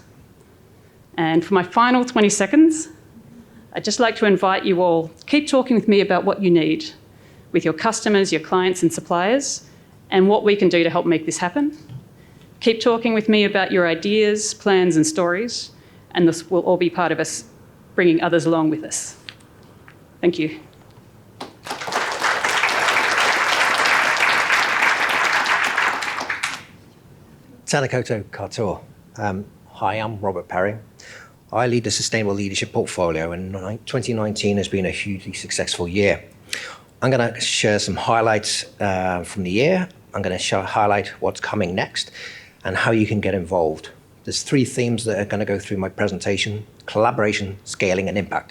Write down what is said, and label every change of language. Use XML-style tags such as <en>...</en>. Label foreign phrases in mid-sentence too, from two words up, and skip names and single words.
<en>And for my final 20 seconds, I'd just like to invite you all, keep talking with me about what you need with your customers, your clients and suppliers, and what we can do to help make this happen. Keep talking with me about your ideas, plans and stories, and this will all be part of us bringing others along with us. Thank you.</en> <mi>Tēnā koutou katoa.</mi> <en>Hi, I'm Robert Perry. I lead the Sustainable Leadership portfolio, and 2019 has been a hugely successful year. I'm going to share some highlights from the year. I'm going to highlight what's coming next and how you can get involved. There's 3 themes that are going to go through my presentation: collaboration, scaling, and impact.</en>